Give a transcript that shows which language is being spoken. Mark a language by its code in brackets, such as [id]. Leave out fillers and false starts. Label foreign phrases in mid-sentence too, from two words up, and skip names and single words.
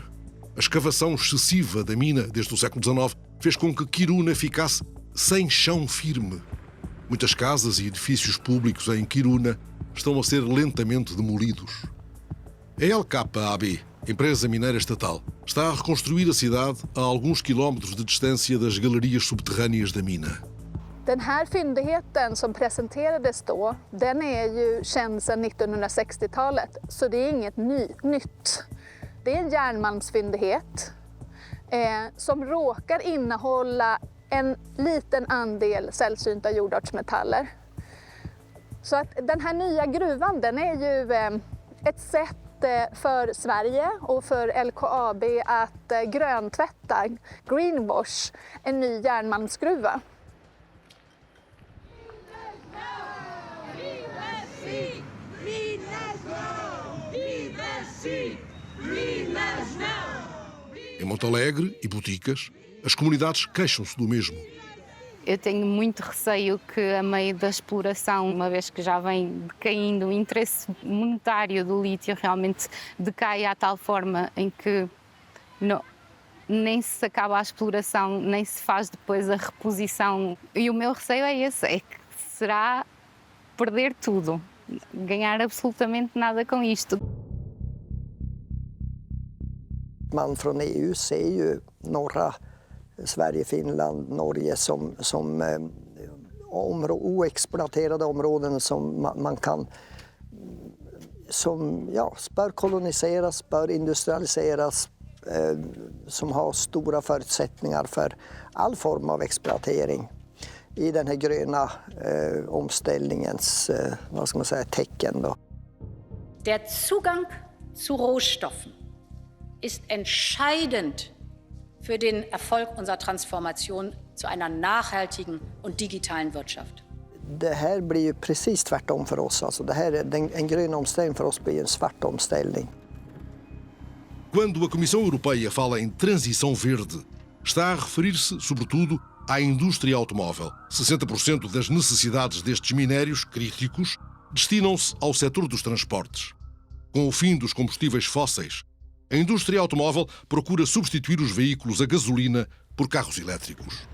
[pt] A escavação excessiva da mina desde o século XIX fez com que Kiruna ficasse sem chão firme. Muitas casas e edifícios públicos em Kiruna estão a ser lentamente demolidos. A LKAB, empresa mineira estatal, está a reconstruir a cidade a alguns quilómetros de distância das galerias subterrâneas da mina. [sv] Den här fyndigheten som presenterades då, den är ju känd sedan 1960-talet, så det är inget nytt. Det är en järnmalmsfyndighet som råkar innehålla en liten andel sällsynta jordartsmetaller. Så att den här nya gruvan, den är ju ett sätt för Sverige och för LKAB att gröntvätta, greenwash, en ny järnmalmsgruva. [pt] Em Monte Alegre e Boticas, as comunidades queixam-se do mesmo. Eu tenho muito receio que, a meio da exploração, uma vez que já vem decaindo o interesse monetário do lítio, realmente decaia a tal forma em que nem se acaba a exploração, nem se faz depois a reposição. E o meu receio é esse, é que será perder tudo, ganhar absolutamente nada com isto. [sv] Man från EU ser ju norra Sverige, Finland, Norge som oexploaterade områden som man kan, som bör koloniseras, bör industrialiseras, som har stora förutsättningar för all form av exploatering i den här gröna omställningens tecken då. [de] Der Zugang zu Rohstoffen ist entscheidend für den Erfolg unserer Transformation zu einer nachhaltigen und digitalen Wirtschaft. [sv] Det här blir ju precis tvärtom för oss. Alltså det här är en grön omställning för oss blir en svart omställning. [pt] Quando a Comissão Europeia fala em transição verde, está a referir-se, sobretudo, à indústria automóvel. 60% das necessidades destes minérios críticos destinam-se ao setor dos transportes. Com o fim dos combustíveis fósseis, a indústria automóvel procura substituir os veículos a gasolina por carros elétricos.